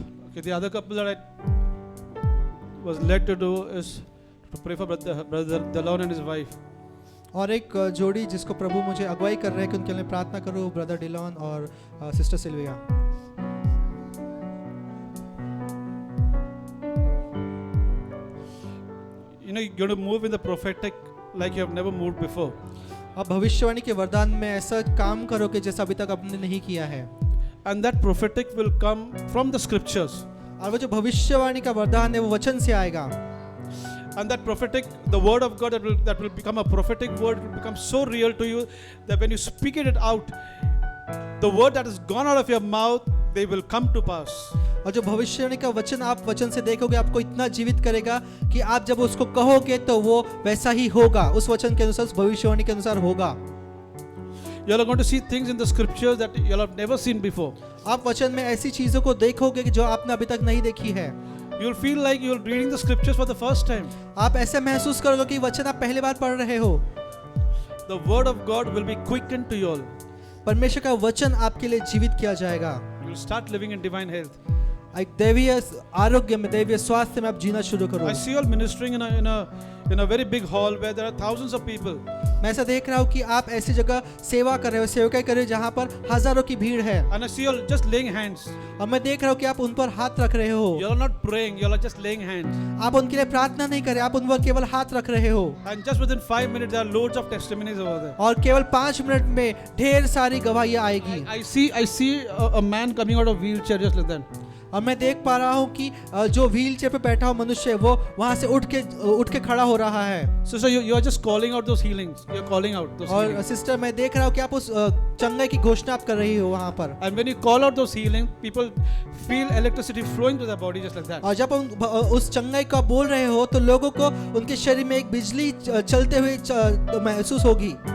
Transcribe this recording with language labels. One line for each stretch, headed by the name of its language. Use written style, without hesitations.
English: Okay, the other couple that was led to do is to pray for brother Delon and his wife.
Hindi: और एक जोड़ी जिसको प्रभु मुझे अगुवाई कर रहे हैं कि उनके लिए प्रार्थना करो, ब्रदर डिलॉन और sister Sylvia.
English: You know, you're going to move in the prophetic like you have never moved before.
Hindi: अब भविष्यवाणी के वरदान में ऐसा काम करो कि जैसा अभी तक आपने नहीं किया है।
English: And that prophetic will come from the scriptures.
Hindi: और वो जो भविष्यवाणी का वरदान है वो वचन से आएगा।
English: And that prophetic, the word of God that will become a prophetic word will become so real to you that when you speak it out, the word that has gone out of your mouth, they will come to pass.
Hindi: और जो भविष्यवाणी का वचन आप वचन से देखोगे आपको इतना जीवित करेगा कि आप जब उसको कहोगे तो वो वैसा ही होगा, उस वचन के अनुसार, उस भविष्यवाणी के अनुसार होगा।
English: You are going to see things in the scriptures that you have never seen before.
Hindi: आप वचन में ऐसी चीजों को देखोगे कि जो आपने अभी तक नहीं देखी है।
English: You will feel like you are reading the scriptures for the first time.
Hindi: आप ऐसे महसूस करोगे कि वचन आप पहली बार पढ़ रहे हो।
English: The word of God will be quickened to you all.
Hindi: परमेश्वर का वचन आपके लिए जीवित किया जाएगा।
English: You will start living in divine health.
Hindi: एक दैवीय आरोग्य में, दैवीय स्वास्थ्य में आप जीना शुरू करो।
English: I see you all ministering in a very big hall where there are thousands of people.
Hindi: मैं ऐसा देख रहा हूँ कि आप ऐसी जगह सेवा कर रहे हो, सेवकाई कर रहे हो जहाँ पर हजारों की भीड़ है।
English: And I see you all just laying hands.
Hindi: और मैं देख रहा हूँ कि आप उन पर हाथ रख रहे हो।
English: You are not praying, you are just laying hands.
Hindi: आप उनके लिए प्रार्थना नहीं कर रहे, आप उन पर केवल हाथ रख रहे हो।
English: And just within 5 minutes there are loads of testimonies over there.
Hindi: और केवल 5 मिनट में ढेर सारी गवाहियाँ आएगी।
English: I see a man coming out of wheelchair just like that.
Hindi: और मैं देख पा रहा हूँ कि जो व्हील चेयर पे बैठा हुआ मनुष्य है वो वहाँ से उठ के खड़ा हो रहा है।
English: So you are just calling out those healings. You are calling out those
Hindi: और
English: healings.
Hindi: सिस्टर मैं देख रहा हूँ कि आप उस चंगाई की घोषणा आप कर रही हो वहाँ पर।
English: And when you call out those healings, people feel electricity flowing to their body just like that.
Hindi: और जब उस चंगाई का बोल रहे हो तो लोगों को उनके शरीर में एक बिजली चलते हुए महसूस होगी।